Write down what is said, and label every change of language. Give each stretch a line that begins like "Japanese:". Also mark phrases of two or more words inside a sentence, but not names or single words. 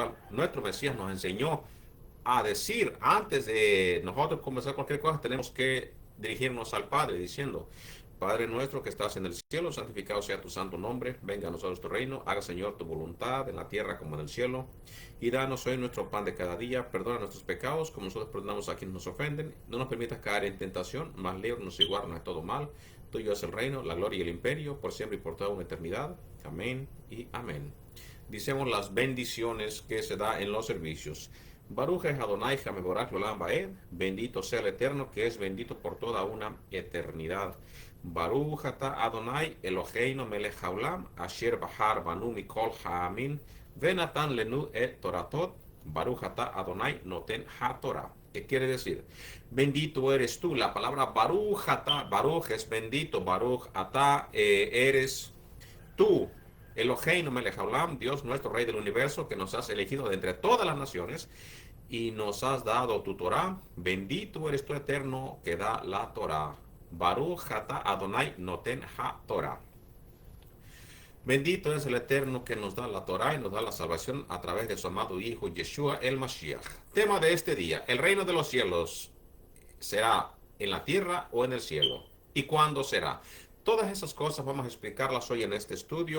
Spanish: cual nuestro Mesías nos enseñó a decir, antes de nosotros comenzar cualquier cosa, tenemos que dirigirnos al Padre diciendo: Padre nuestro que estás en el cielo, santificado sea tu santo nombre, venga a nosotros tu reino, haga Señor tu voluntad en la tierra como en el cielo, y danos hoy nuestro pan de cada día, perdona nuestros pecados como nosotros perdonamos a quienes nos ofenden, no nos permitas caer en tentación, mas líbranos y guárdanos de todo mal. Tuyo es el reino, la gloria y el imperio, por siempre y por toda una eternidad. Amén y amén. Dicemos las bendiciones que se da en los servicios.
Hebrew: ברוך את אדני המבורך עולם ועד,
Spanish: bendito sea el Eterno, que es bendito por toda una eternidad.
Hebrew: ברוך אתה אדני אלהינו מלך העולם אשר בחר בנו מכל העמים ונתן לנו את תורתו ברוך אתה אדני נותן התורה.
Spanish: ¿Qué quiere decir? Bendito eres tú. La palabra
Hebrew: ברוך אתה,
Spanish: Baruch es bendito,
Hebrew: ברוך אתה
Spanish: eres tú,
Hebrew: אלהינו מלך העולם,
Spanish: Dios nuestro Rey del universo, que nos has elegido de entre todas las naciones y nos has dado tu Torah. Bendito eres tú, Eterno, que da la Torah.
Hebrew: ברוך אתה אדני נותן התורה.
Spanish: Bendito es el Eterno que nos da la Torah y nos da la salvación a través de su amado Hijo Yeshua el Mashiach. Tema de este día: el reino de los cielos será en la tierra o en el cielo. ¿Y cuándo será? Todas esas cosas vamos a explicarlas hoy en este estudio.